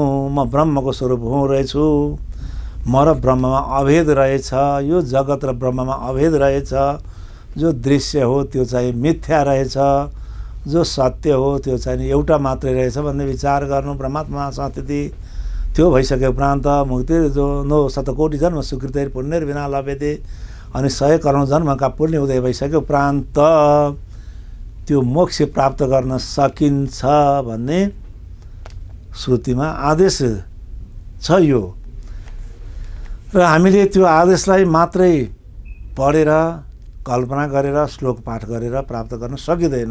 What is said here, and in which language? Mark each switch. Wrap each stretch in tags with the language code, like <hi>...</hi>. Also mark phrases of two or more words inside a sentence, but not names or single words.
<ne>म ब्रह्मको स्वरूप हुँ रहेछु, म र ब्रह्ममा अभेद रहेछ, यो जगत र ब्रह्ममा अभेद रहेछ। जो दृश्य हो त्यो चाहिँ मिथ्या रहेछ, जो सत्य हो त्यो चाहिँ एउटा मात्रै रहेछ भन्ने विचार गर्नु।</ne> <sa>ब्रह्मात्मा संस्थिति</sa> <ne>त्यो भइसके उपरान्त</ne> <sa>मुक्ति जो नो शतकोटि जन्म सुकृत पुण्य बिना लभ्यते,</sa> <ne>अनि 100 करोड जन्मका पुण्य उदय भइसके उपरान्त त्यो मोक्ष प्राप्त गर्न सकिन्छ भन्ने श्रुतिमा आदेश छ यो। र हामीले त्यो आदेशलाई मात्रै पढेर कल्पना गरेर श्लोक पाठ गरेर प्राप्त गर्न सकिँदैन।</ne>